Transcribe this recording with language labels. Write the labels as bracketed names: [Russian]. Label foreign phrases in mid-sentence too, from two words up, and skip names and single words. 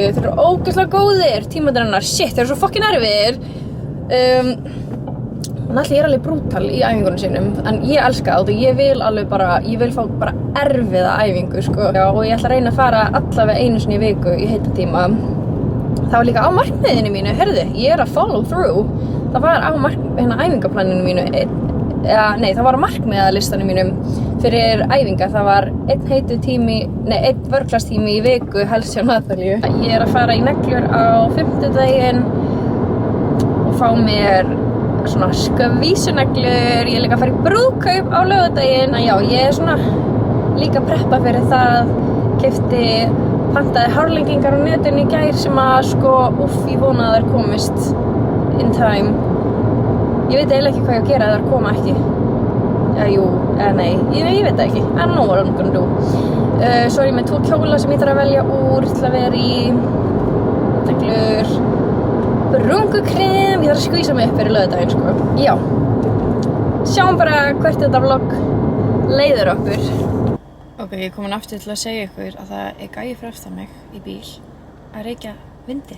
[Icelandic] Þeir eru ógeðslega góðir, tímarnir hennar, shit, þeir eru svo fucking erfiðir. Natalíu er alveg brútal í æfingunum sínum, en ég elska það og ég vil alveg bara, ég vil fá bara erfiða æfingu, sko. Já, og ég ætla að reyna að fara allavega einu sinni í viku í heita tíma. Það var líka á markmiðinu mínu, heyrðu, ég er að [English] follow through. [Icelandic] Það var á æfingaplaninu mínu, það var á markmiðalistanum mínum fyrir æfingar. Það var 1 vörklasstími í viku helst hjá Natalíu. Ég er að fara í neglur á 5-daginn og fá mér svona skvísuneglur. Ég er líka að fara í brúðkaup á laugardaginn. Já, ég er svona líka að preppa fyrir það, keypti pantaði hárlengingar á netinu í gær sem að sko, ég vona að þær komist [English] in time. [Icelandic] Ég veit eiginlega ekki hvað ég að gera ef þær koma ekki. Nei, ég veit það ekki. [English] I don't know what I'm gonna do. [Icelandic] Svo er ég með 2 kjóla sem ég þarf að velja úr til að vera í neglur, brúnkukrem, ég þarf að skvísa mig upp fyrir laugardaginn, sko. Já, sjáum bara hvert þetta vlogg leiðir okkur. Ok, ég er komin aftur til að segja ykkur að það er gæi fyrir aftan mig í bíl að reykja vindil.